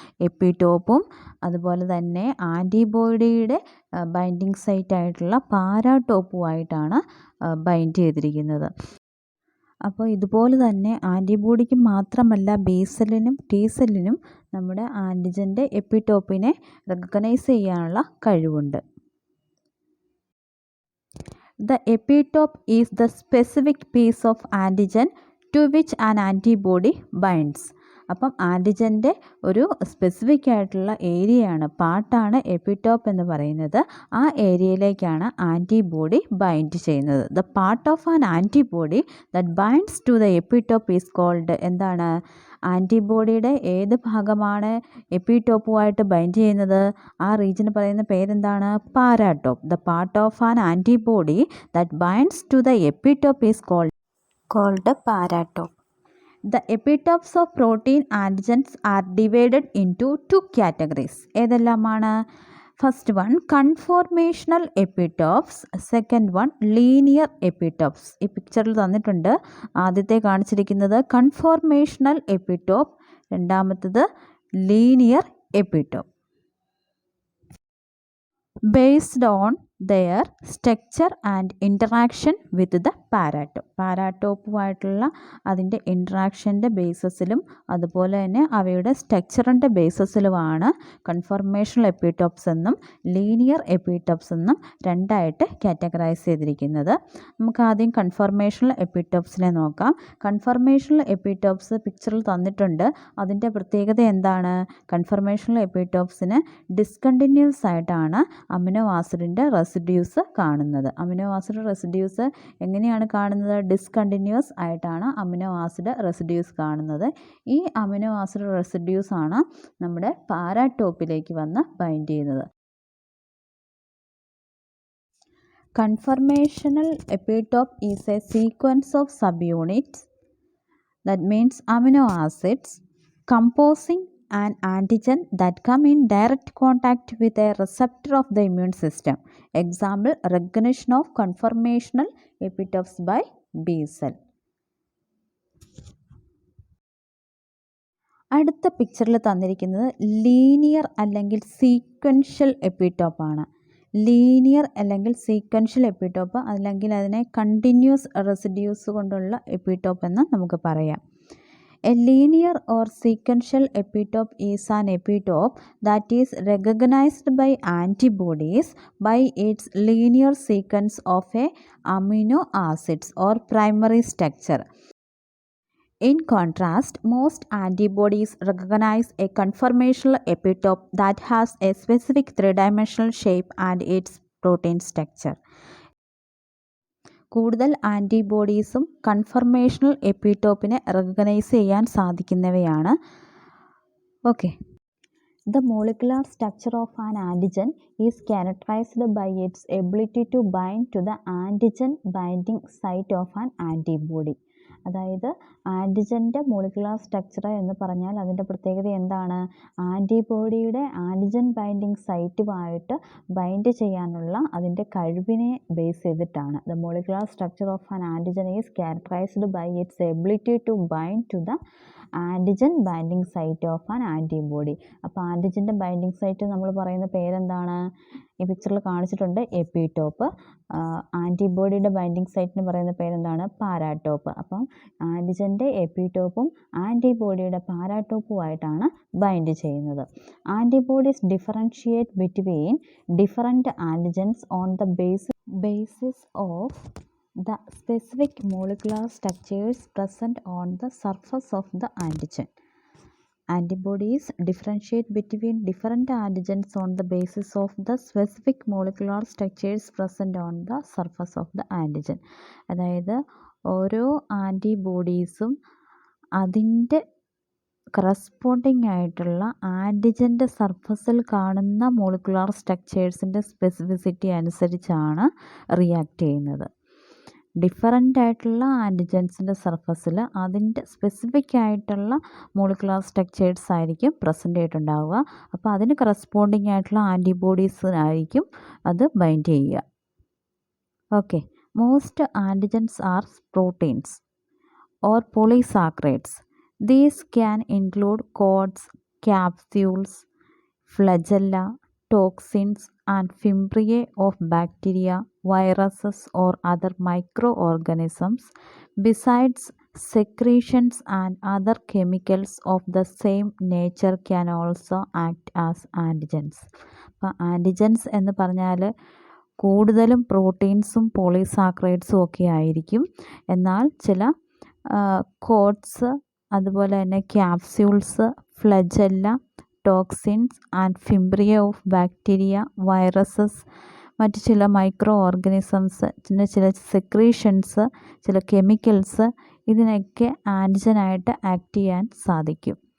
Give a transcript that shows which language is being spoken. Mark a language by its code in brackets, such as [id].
[ml] എപ്പിടോപ്പും അതുപോലെ തന്നെ ആൻറ്റിബോഡിയുടെ binding സൈറ്റായിട്ടുള്ള പാരാടോപ്പുമായിട്ടാണ് bind ചെയ്തിരിക്കുന്നത്. അപ്പോൾ ഇതുപോലെ തന്നെ ആൻറ്റിബോഡിക്ക് മാത്രമല്ല ബി സെല്ലിനും ടി സെല്ലിനും നമ്മുടെ ആൻറ്റിജൻ്റെ എപ്പിടോപ്പിനെ റെക്കഗ്നൈസ് ചെയ്യാനുള്ള കഴിവുണ്ട്. [en] The epitope is the specific piece of antigen to which an antibody binds. [ml] അപ്പം ആൻറ്റിജൻ്റെ ഒരു സ്പെസിഫിക് ആയിട്ടുള്ള ഏരിയയാണ്, പാർട്ടാണ് എപ്പിടോപ്പ് എന്ന് പറയുന്നത്. ആ ഏരിയയിലേക്കാണ് ആൻറ്റിബോഡി ബൈൻഡ് ചെയ്യുന്നത്. [en] the part of an antibody that binds to the epitope is called, [ml] എന്താണ്? ആൻറ്റിബോഡിയുടെ ഏത് ഭാഗമാണ് എപ്പിടോപ്പുമായിട്ട് ബൈൻഡ് ചെയ്യുന്നത്? ആ റീജിയന് പറയുന്ന പേരെന്താണ്? [en] Paratope. The part of an antibody that binds to the epitope is called paratope. The epitopes of protein antigens are divided into two categories. [ml] ഏതെല്ലാമാണ്? [en] First one conformational epitopes, second one linear epitopes. [ml] ഈ പിക്ചറിൽ തന്നിട്ടുണ്ട്. ആദ്യത്തെ കാണിച്ചിരിക്കുന്നത് കൺഫോർമേഷണൽ എപ്പിടോപ്പ്, രണ്ടാമത്തത് linear എപ്പിടോപ്പ്. [en] Based on their structure and interaction with the paratope. [ml] പാരാടോപ്പുമായിട്ടുള്ള അതിൻ്റെ ഇൻട്രാക്ഷൻ്റെ ബേസിസിലും അതുപോലെ തന്നെ അവയുടെ സ്ട്രക്ചറിൻ്റെ ബേസിസിലുമാണ് കൺഫർമേഷണൽ എപ്പിടോപ്സ് എന്നും ലീനിയർ എപ്പിടോപ്സ് എന്നും രണ്ടായിട്ട് കാറ്റഗറൈസ് ചെയ്തിരിക്കുന്നത്. നമുക്ക് ആദ്യം കൺഫർമേഷണൽ എപ്പിടോപ്സിനെ നോക്കാം. കൺഫർമേഷണൽ എപ്പിടോപ്സ് പിക്ചറിൽ തന്നിട്ടുണ്ട്. അതിൻ്റെ പ്രത്യേകത എന്താണ്? കൺഫർമേഷണൽ എപ്പിടോപ്സിന് ഡിസ്കണ്ടിന്യൂസ് ആയിട്ടാണ് അമിനോ ആസിഡിൻ്റെ റെസിഡ്യൂസ് കാണുന്നത്. അമിനോ ആസിഡ് റെസിഡ്യൂസ് എങ്ങനെയാണ് കാണുന്നത്? ഡിസ്കണ്ടിന്യൂസ് ആയിട്ടാണ് അമിനോ ആസിഡ് റെസിഡ്യൂസ് കാണുന്നത്. ഈ അമിനോ ആസിഡ് റെസിഡ്യൂസ് ആണ് നമ്മുടെ പാരാടോപ്പിലേക്ക് വന്ന് ബൈൻഡ് ചെയ്യുന്നത്. [en] Conformational epitope is a sequence of subunits, that means amino acids, composing an antigen that come in direct contact with a receptor of the immune system. Example, recognition of conformational epitopes by B cell. [ml] അടുത്ത പിക്ചറിൽ തന്നിരിക്കുന്നത് linear അല്ലെങ്കിൽ sequential എപ്പിടോപ്പാണ്. Linear അല്ലെങ്കിൽ sequential എപ്പിടോപ്പ് അല്ലെങ്കിൽ അതിനെ continuous residues കൊണ്ടുള്ള എപ്പിടോപ്പ് എന്ന് നമുക്ക് പറയാം. [en] A linear or sequential epitope is an epitope that is recognized by antibodies by its linear sequence of a amino acids or primary structure. In contrast, most antibodies recognize a conformational epitope that has a specific three-dimensional shape and its protein structure. [ml] കൂടുതൽ ആൻറ്റിബോഡീസും conformational എപ്പിടോപ്പിനെ recognise ചെയ്യാൻ സാധിക്കുന്നവയാണ്. Okay. [en] The molecular structure of an antigen is characterized by its ability to bind to the antigen binding site of an antibody. [ml] അതായത് ആൻറ്റിജൻ്റെ molecular structure എന്ന് പറഞ്ഞാൽ അതിൻ്റെ പ്രത്യേകത എന്താണ്? ആൻറ്റിബോഡിയുടെ antigen binding സൈറ്റുമായിട്ട് bind ചെയ്യാനുള്ള അതിൻ്റെ കഴിവിനെ ബേസ് ചെയ്തിട്ടാണ്. [en] The molecular structure of an antigen is characterised by its ability to bind to the antigen binding site of an antibody. [ml] അപ്പോൾ ആൻറ്റിജൻ്റെ ബൈൻഡിങ് സൈറ്റ് നമ്മൾ പറയുന്ന പേരെന്താണ്? ഈ പിക്ചറിൽ കാണിച്ചിട്ടുണ്ട് എപ്പിടോപ്പ്. ആൻറ്റിബോഡിയുടെ ബൈൻഡിങ് സൈറ്റിന് പറയുന്ന പേരെന്താണ്? പാരാടോപ്പ്. അപ്പം ആൻറ്റിജൻ്റെ എപ്പിടോപ്പും ആൻറ്റിബോഡിയുടെ പാരാടോപ്പുമായിട്ടാണ് ബൈൻഡ് ചെയ്യുന്നത്. [en] Antibodies differentiate between different antigens on the basis of the specific molecular structures present on the surface of the antigen. Antibodies differentiate between different antigens on the basis of the specific molecular structures present on the surface of the antigen. [ml] അതായത് ഓരോ ആൻറ്റിബോഡീസും അതിൻ്റെ corresponding ആയിട്ടുള്ള ആൻറ്റിജൻ്റെ സർഫസിൽ കാണുന്ന molecular സ്ട്രക്ചേഴ്സിൻ്റെ specificity അനുസരിച്ചാണ് react ചെയ്യുന്നത്. Different ആയിട്ടുള്ള ആൻറ്റിജൻസിൻ്റെ സർഫസിൽ അതിൻ്റെ സ്പെസിഫിക് ആയിട്ടുള്ള മോളിക്കുലാർ സ്ട്രക്ചേഴ്സ് ആയിരിക്കും പ്രസൻ്റ് ആയിട്ടുണ്ടാവുക. അപ്പോൾ അതിന് കറസ്പോണ്ടിങ് ആയിട്ടുള്ള ആൻറ്റിബോഡീസിനായിരിക്കും അത് ബൈൻഡ് ചെയ്യുക. Okay. [en] Most antigens are proteins or polysaccharides. These can include coats, capsules, flagella, toxins and fimbriae of bacteria, viruses or other microorganisms. Besides, secretions and other chemicals of the same nature can also act as antigens. [ml] അപ്പോൾ antigens എന്ന് പറഞ്ഞാൽ കൂടുതലും പ്രോട്ടീൻസും പോളിസാക്കറൈഡ്സും ഒക്കെ ആയിരിക്കും. എന്നാൽ ചില coats, അതുപോലെ തന്നെ capsules, flagella, [en] toxins and fimbriae of bacteria, [ml] viruses, മറ്റ് ചില മൈക്രോ ഓർഗാനിസംസ്, ചില സെക്രീഷൻസ്, ചില കെമിക്കൽസ്, ഇതിനൊക്കെ ആൻറ്റിജനായിട്ട് ആക്ട് ചെയ്യാൻ സാധിക്കും.